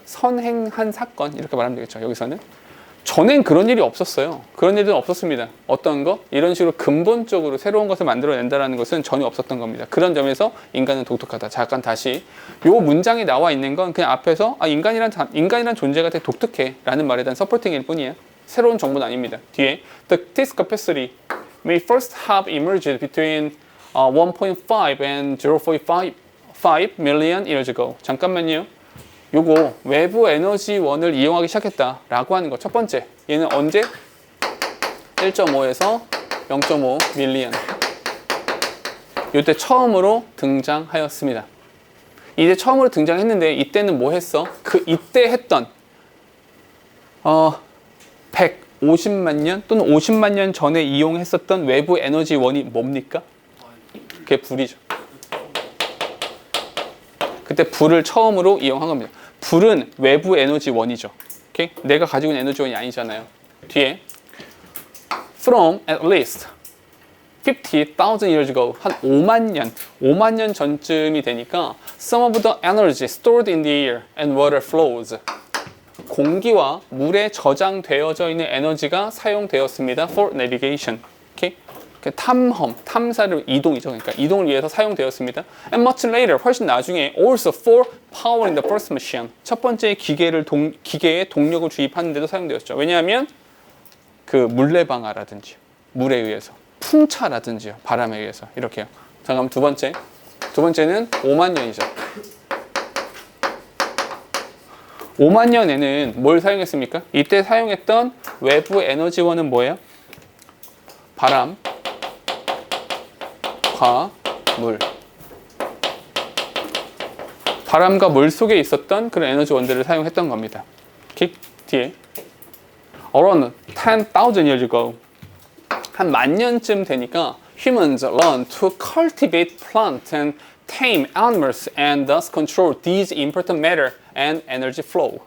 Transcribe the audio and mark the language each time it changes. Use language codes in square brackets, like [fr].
[ko] 선행한 사건 이렇게 말하면 되겠죠. 여기서는 전엔 그런 일이 없었어요. 그런 일은 없었습니다. 어떤 거? 이런 식으로 근본적으로 새로운 것을 만들어낸다는 것은 전혀 없었던 겁니다. 그런 점에서 인간은 독특하다. 잠깐 다시 이 문장이 나와 있는 건 그냥 앞에서 인간이란 존재가 되게 독특해 라는 말에 대한 서포팅일 뿐이에요. 새로운 정보는 아닙니다. 뒤에 [en] this capacity may first have emerged between 1.5 and 0.5 million years ago. [ko] 잠깐만요. 요거 외부 에너지원을 이용하기 시작했다라고 하는 거. 첫 번째, 얘는 언제? 1.5에서 0.5 밀리언. 이때 처음으로 등장하였습니다. 이때 처음으로 등장했는데 이때는 뭐 했어? 이때 했던 150만 년 또는 50만 년 전에 이용했었던 외부 에너지원이 뭡니까? 그게 불이죠. 그때 불을 처음으로 이용한 겁니다. 불은 외부 에너지원이죠. 오케이? 내가 가지고 있는 에너지원이 아니잖아요. 뒤에 [en] from at least 50,000 years ago [ko] 한 5만 년 전쯤이 되니까 [en] some of the energy stored in the air and water flows [ko] 공기와 물에 저장되어져 있는 에너지가 사용되었습니다. [en] for navigation. [ko] 오케이? 탐사를 이동이죠. 그러니까 이동을 위해서 사용되었습니다. [en] And much later, [ko] 훨씬 나중에 [en] also for powering the first machine. [ko] 첫 번째 기계에 동력을 주입하는 데도 사용되었죠. 왜냐하면 그 물레방아라든지 물에 의해서 풍차라든지요. 바람에 의해서 이렇게요. 자, 그럼 두 번째는 5만 년이죠. 5만 년에는 뭘 사용했습니까? 이때 사용했던 외부 에너지원은 뭐예요? 바람, 물. 바람과 물 속에 있었던 그런 에너지원들을 사용했던 겁니다. 뒤에 [en] around 10,000 years ago [ko] 한 10,000년쯤 되니까 [en] humans learn to cultivate plants and tame animals and thus control these important matter and energy flow.